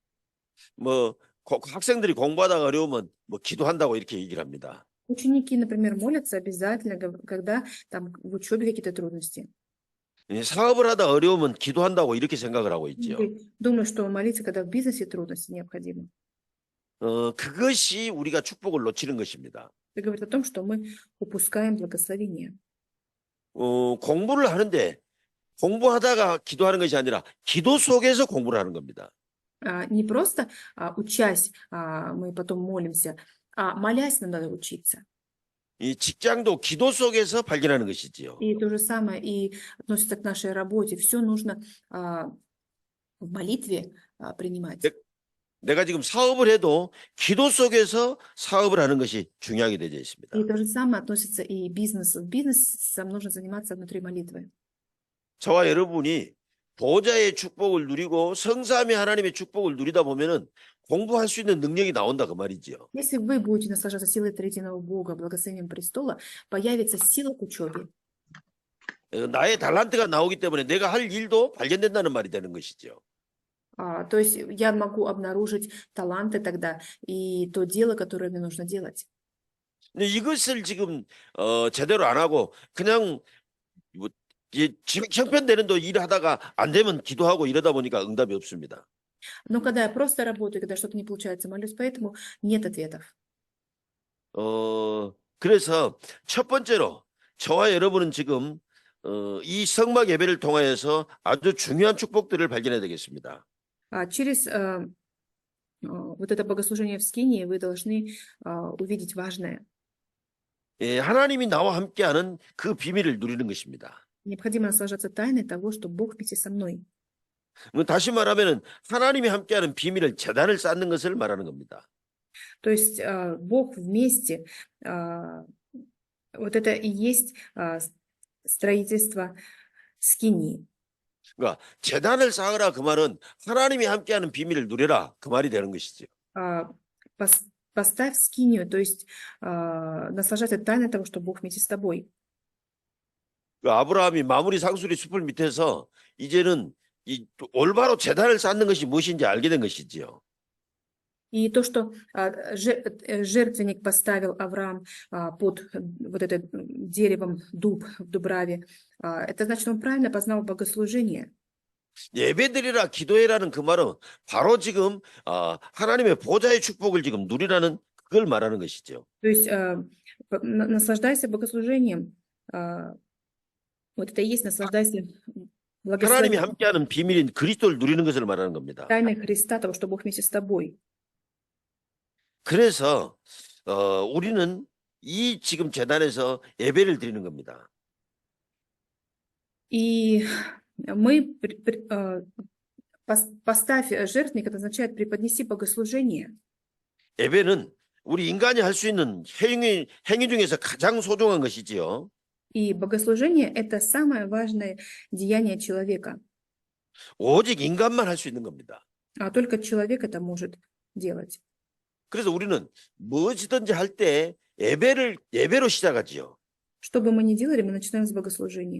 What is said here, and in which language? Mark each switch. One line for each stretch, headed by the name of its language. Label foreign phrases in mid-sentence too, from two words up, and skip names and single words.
Korean: 학생들이 공부하다가 어려우면 기도한다고 이렇게 얘기를 합니다.
Russian: Ученики, например, молятся обязательно, когда там в учебе какие-то трудности.
Korean: 사업을 하다 어려우면 기도한다고 이렇게 생각을 하고 있죠.
Russian: Думаю, что молиться, когда в бизнесе трудности необходимы.
Korean: 그것이 우리가 축복을 놓치는 것입니다.
Russian: Это говорит о том, что мы упускаем благословение.
Korean: 공부를 하는데 공부하다가 기도하는 것이 아니라 기도 속에서 공부를 하는 겁니다.
Russian: Не просто учась, мы потом молимся, а молясь нам надо учиться.
Korean: 이 직장도 기도 속에서 발견하는 것이지요.
Russian: И то же самое и относится к нашей работе. Все нужно в молитве принимать.
Korean: 내가 지금 사업을 해도 기도 속에서 사업을 하는 것이 중요하게 되어 있습니다.
Russian: И то же самое относится и бизнесу. Бизнесом нужно заниматься внутри молитвы.
Korean: 저와 여러분이 보좌의 축복을 누리고 성삼위 하나님의 축복을 누리다 보면은 공부할 수 있는 능력이 나온다 그 말이지요.
Russian: Если вы будете наслаждаться силой третьего Бога, благословением престола, появится сила к учебе.
Korean: 나의 달란트가 나오기 때문에 내가 할 일도 발견된다는 말이 되는 것이죠.
Russian: То есть я могу обнаружить таланты тогда и то дело, которое мне нужно делать.
Korean: 근데 이것을 지금 제대로 안 하고 그냥 형편되는 도 일하다가 안 되면 기도하고 이러다 보니까 응답이 없습니다.
Russian: Но когда я просто работаю, когда что-то не получается, молюсь, поэтому нет ответов.
Korean: 그래서 첫 번째로 저와 여러분은 지금 이 성막 예배를 통하여서 아주 중요한 축복들을 발견해야 되겠습니다.
Russian: Через вот это богослужение в скинии вы должны увидеть важное.
Korean: 하나님이 나와 함께하는 그 비밀을 누리는 것입니다.
Russian: Необходимо наслаждаться тайной того, что Бог вместе со мной.
Korean: 다시 말하면 하나님이 함께하는 비밀을 제단을 쌓는 것을 말하는 겁니다.
Russian: То есть Бог вместе, вот это и есть строительство скинии.
Korean: 그러니까 제단을 쌓으라 그 말은 하나님이 함께하는 비밀을 누려라 그 말이 되는 것이죠.
Russian: Поставь скинию, то есть наслаждаться тайной того, что Бог вместе с тобой.
Korean: 아브라함이 마무리 상수리 숲을 밑에서 이제는 이 올바로 제단을 쌓는 것이 무엇인지 알게 된 것이지요.
Russian: И то, что жертвенник поставил Авраам под вот это деревом дуб в Дубраве, это значит, он правильно познал богослужение.
Korean: 예배드리라 기도해라는 그 말은 바로 지금 하나님의 보좌의 축복을 지금 누리라는 그걸 말하는 것이죠.
Russian: То есть наслаждайся богослужением, Вот это и есть наслаждайся
Korean: 하나님이
Russian: благословением
Korean: 함께하는 비밀인 그리스도를 누리는 것을 말하는 겁니다.
Russian: тайны Христа, того, что Бог вместе с тобой.
Korean: 그래서 우리는 이 지금 재단에서 예배를 드리는 겁니다.
Russian: И мы поставь жертвенник, это означает преподнеси богослужение.
Korean: 예배는 우리 인간이 할 수 있는 행위 중에서 가장 소중한 것이지요.
Russian: И богослужение – это самое важное деяние человека.
Korean: 오직 인간만 할 수 있는 겁니다.
Russian: А только человек это может делать.
Korean: 그래서 우리는 무엇이든지 할 때 예배로 시작하지요.
Russian: Что бы мы ни делали, мы начинаем с богослужения.